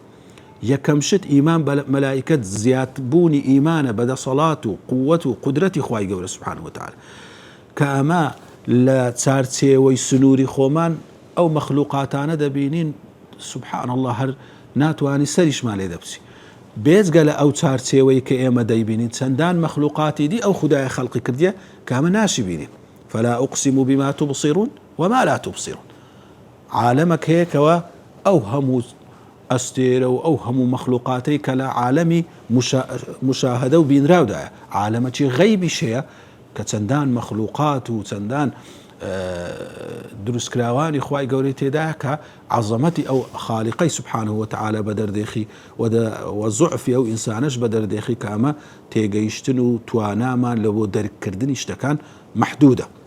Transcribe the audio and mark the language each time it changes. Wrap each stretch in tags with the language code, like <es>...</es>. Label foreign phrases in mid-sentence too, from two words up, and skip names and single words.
<ckb>یەکەم شت ئیمان بە مەلایکەت زیادبوونی ئیمانە بەدەسەڵات و قووەت و قودرەتی خوای گەورە</ckb> <ar>سبحانه وتعالى</ar> <ckb>کە ئەمە لە چارچێوەی سنووری خۆمان ئەو مەخلوقاتانە دەبینین</ckb> <ar>سبحان الله</ar> <ckb>هەر ناتوانی سەریشمان لێ دەبچی بێجگە لە ئەو چارچێوەی کە ئێمە دەیبینین چەندان مەخلوقاتی دی ئەو خودایە خەڵقی کردیە کە ئەمە ناشی بینین.</ckb> <ar>فلا أقسم بما تبصرون وما لا تبصرون.</ar> <ckb>عالمك هەیەکەوە ئەو هەموو ئەستێرە و ئەو هەموو مەخلوقاتەی کە لە عالەمی مشاهدە و بینراودایە، عالەمەکی غەیبیش هەیە کە چەندان مەخلوقات و چەندان دروستکراوانی خوای گەورەی تێدا کە عەزەمەتی ئەو خاڵقەی</ckb> <ar>سبحانه وتعالى</ar> <ckb>بەدەردێخی و زوعفی ئەو ئینسانش بەدەردێخی کە ئەمە تێگەیشتن و توانامان لە بۆ دەرکردنی شتەکان محدودە.</ckb>